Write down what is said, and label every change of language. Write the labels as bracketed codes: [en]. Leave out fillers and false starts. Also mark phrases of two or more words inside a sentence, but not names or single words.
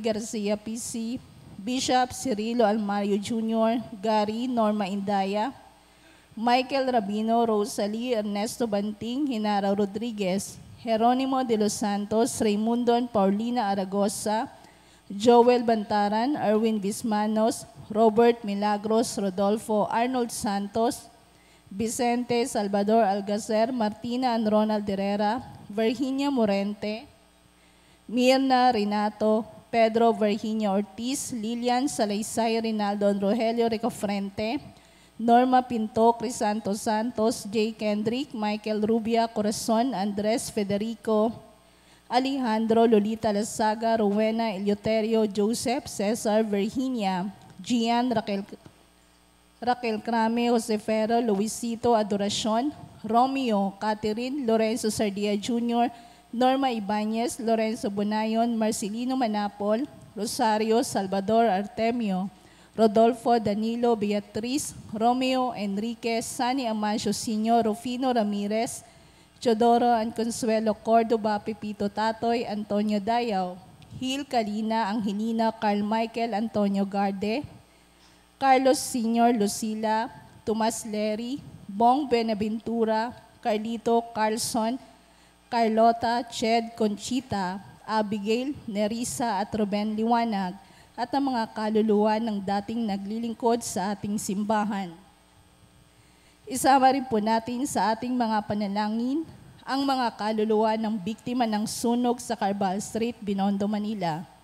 [tl] Garcia PC, Bishop Cirilo Almario Jr., Gary Norma Indaya, Michael Rabino, Rosalie Ernesto Banting, Hinara Rodriguez, Jeronimo de los Santos, Raimundo and Paulina Aragosa, Joel Bantaran, Erwin Bismanos, Robert Milagros, Rodolfo Arnold Santos, Vicente Salvador Algacer, Martina and Ronald Herrera, Virginia Morente, Mirna Renato, Pedro Virginia Ortiz, Lilian Salaysay, Rinaldo and Rogelio Ricofrente, Norma Pinto, Crisanto Santos, J. Kendrick, Michael Rubia, Corazon, Andres Federico, Alejandro, Lolita Lasaga, Rowena, Eleuterio, Joseph, Cesar, Virginia, Gian, Raquel Crame, Josefero, Luisito Adoracion, Romeo, Catherine, Lorenzo Sardia Jr., Norma Ibanez, Lorenzo Bonayon, Marcelino Manapol, Rosario Salvador Artemio, Rodolfo Danilo Beatriz, Romeo Enriquez, Sani Amancio Sr., Rufino Ramirez, Chodoro and Consuelo Cordoba, Pepito Tatoy, Antonio Dayaw, Hil Kalina, Angelina, Carl Michael, Antonio Garde, Carlos Sr. Lucila, Tomas Leri, Bong Benaventura, Carlito Carlson, Carlota, Ched Conchita, Abigail, Nerissa at Ruben Liwanag, at ang mga kaluluwa ng dating naglilingkod sa ating simbahan. Isama rin po natin sa ating mga panalangin ang mga kaluluwa ng biktima ng sunog sa Carbal Street, Binondo, Manila.